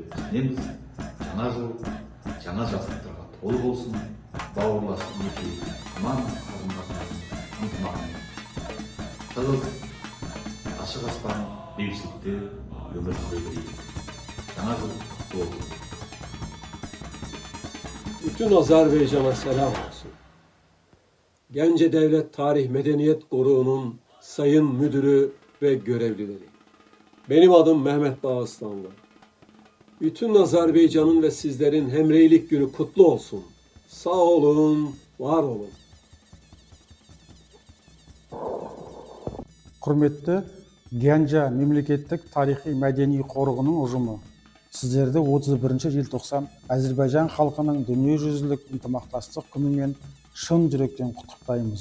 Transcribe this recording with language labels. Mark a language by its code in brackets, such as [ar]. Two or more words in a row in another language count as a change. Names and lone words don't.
[kk] Сенеміз, жаңа жыл, жаңа жақсылықтарға толы болсын, бауырлас екі аман қарым-қатынасымыз ынтымағымен. Тығыз, ашық аспан, бейбітшілікте өмір сүре берейік. Жаңа жыл құтты болсын. [tr] Bütün Azerbaycan'a selam olsun. Gəncə Devlet Tarih Medeniyet Koruğu'nun sayın müdürü ve görevlileri. Benim adım Mehmet Dağıstanlı. Bütün Azerbaycan'ın ve sizlerin Hemreylik Günü kutlu olsun. Sağ olun, var olun. [kk] Құрметті Gəncə мемлекеттік тарихи-мәдени қорығының ұжымы, сіздерді 31 желтоқсан Әзербайжан халқының дүниежүзілік ынтымақтастық күнімен шын жүректен құттықтаймыз.